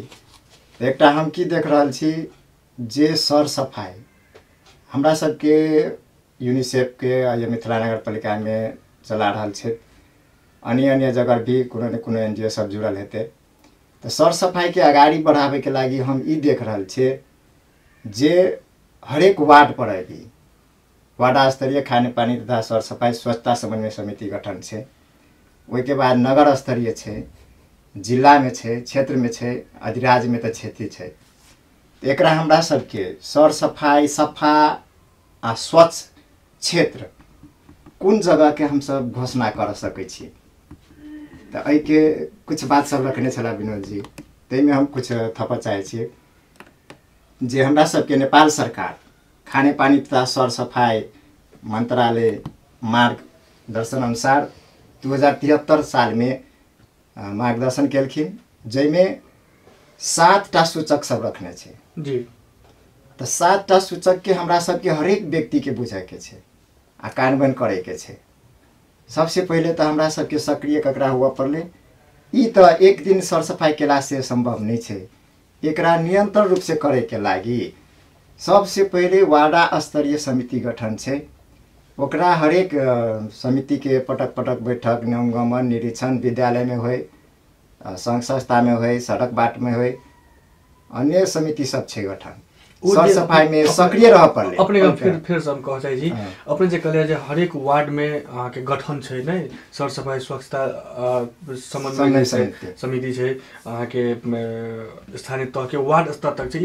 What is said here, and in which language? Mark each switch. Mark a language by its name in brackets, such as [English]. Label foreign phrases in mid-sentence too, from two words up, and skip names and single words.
[Maithili] एकटा हम की देख रहल छी जे सर सफाई हमरा सबके यूनिसेफ के या मिथिला नगरपालिका में चला रहल छै, अन्य अन्य जगह भी कोनो न कोनो एनजीओ सब जुड़ल हेतै। तो सर सफाई के आगाड़ी बढ़ावे के लागी हम ई देख रहल छी जे हरेक वार्ड पर भी वार्ड स्तरीय खाने पानी तथा सर सफाई स्वच्छता समन्वय समिति गठन छै। ओहिके बाद नगर स्तरीय छै, जिला में छै, क्षेत्र में छै, अधिराज्य में तो क्षेत्रीय छै। एकरा हमरा सबके सर सफाई सफा आ स्वच्छ क्षेत्र कौन जगह के हम सब घोषणा कर सकै छी। तो एहि के कुछ बात सब रखने छला विनोद जी, तैमें हम कुछ थप चाहे छी जे हमरा सबके नेपाल सरकार खाने पानी तथा सर सफाई मंत्रालय मार्गदर्शन अनुसार 2073 साल में मार्गदर्शन केलखिन, जैमें 7टा सूचक सब रखने छै जी। तो 7टा सूचक के हमरा सबके हरेक व्यक्ति के बुझे के छै आ कार्यान्वयन करे के छै। सबसे पहले तो हमरा सबके सक्रिय ककरा हुआ पड़ले, ई तो एक दिन सर सफाई केला से संभव नहीं छै। एकरा निरंतर रूप से करे के लागी सबसे पहले वार्ड स्तरीय समिति गठन छै। ओकरा हरेक समिति के पटक पटक बैठक नियमगमन निरीक्षण विद्यालय में होय, संघ संस्था में होय, सड़क बाट में होय, अन्य समिति सब छै गठन। सर सफाई में सक्रिय रह पड़ले। अपने फिर से हम कह चाहे जी अपने जे कहले जे हरेक वार्ड में अहाँ के गठन छै नै सर सफाई स्वच्छता समन्वय समिति छै, अहाँ के स्थानीय तह के वार्ड स्तर तक छै।